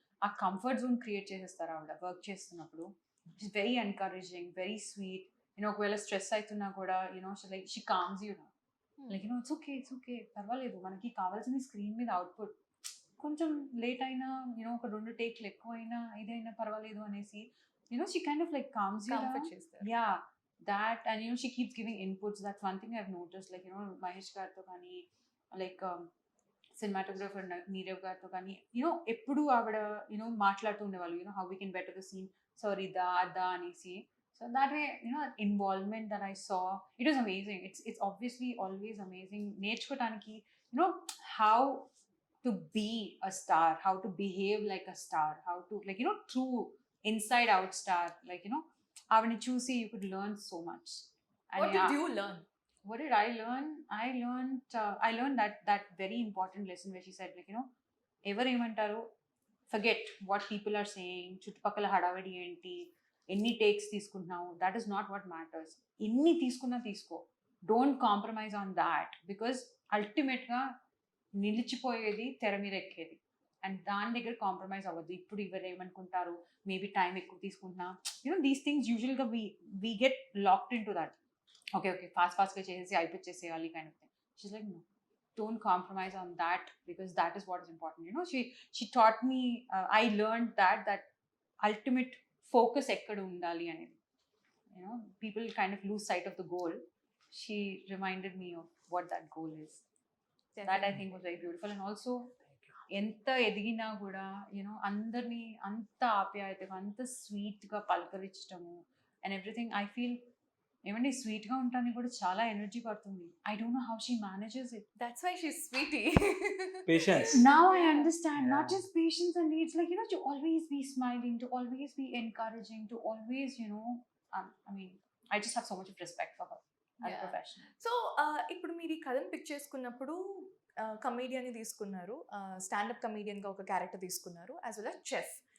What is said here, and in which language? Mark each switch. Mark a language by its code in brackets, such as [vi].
[te] ఆ comfort zone create చేసేస్తారు ఆవిడ వర్క్ చేస్తున్నప్పుడు. [en] She's very encouraging, very sweet. [te] ఒకవేళ స్ట్రెస్ అవుతున్నా కూడా [en] Like she calms you. [te] Like it's okay పర్వాలేదు, మనకి కావాల్సింది స్క్రీన్ మీద అవుట్పుట్. కొంచెం లేట్ అయినా ఒక 2 టేక్లు ఎక్కువైనా ఇదైనా పర్వాలేదు అనేసి [en] she kind of like calms you down. Yeah, that, and she keeps giving inputs. That's one thing I've noticed, like Mahesh garto kani, like cinematographer Neerav garto kani, [te] eppudu avada మాట్లాడుతూ ఉండేవాళ్ళు, [en] how we can better the scene, sorry da anesi. So that way, involvement that I saw, it was amazing. It's obviously always amazing నేర్చుకోవడానికి, how to be a star, how to behave like a star, how to, like true inside out star, [te] like avani chusi [en] you could learn so much. And what did you learn? What did I learn? I learned that very important lesson where she said, like [te] ఎవరు ఏమంటారు, [en] forget what people are saying, [te] చుట్టుపక్కల హడావిడి ఏంటి, ఎన్ని takes తీసుకుంటున్నావు, [en] that is not what matters. [te] ఎన్ని తీసుకున్నా తీసుకో, [en] don't compromise on that, because ultimately [te] నిలిచిపోయేది తెర మీద ఎక్కేది, అండ్ దాని దగ్గర కాంప్రమైజ్ అవ్వద్దు. ఇప్పుడు ఎవరు ఏమనుకుంటారు, మేబీ టైం ఎక్కువ తీసుకుంటున్నా, [en] These things యూజువల్గా we get locked into that. [te] Okay ఫాస్ట్గా చేసేసి అయిపోచేసేయాలి kind of thing. [en] She's like no, don't compromise on that, because that is what is important. She taught me, I learned that ultimate focus [te] ekkada undali anedi. [en] People kind of lose sight of the goal. She reminded me of what that goal is. That I think was very beautiful. [te] And also ఎంత ఎదిగినా కూడా అందరినీ అంత ఆప్యాయతగా, అంత స్వీట్గా పలకరించడము and everything. I feel ఏమండి స్వీట్గా ఉంటానికి కూడా చాలా ఎనర్జీ పడుతుంది. [en] I don't know how she manages it. That's why she's sweetie. Patience. Now I understand. Yeah. Not just patience, and it's like to always be smiling, to always be encouraging, to always I mean, I just have so much of respect for her as a professional. [te] So ఇప్పుడు మీరు ఈ కథను pick చేసుకున్నప్పుడు కమేడియన్ని తీసుకున్నారు, stand up కమేడియన్గా ఒక character తీసుకున్నారు, as well as chef.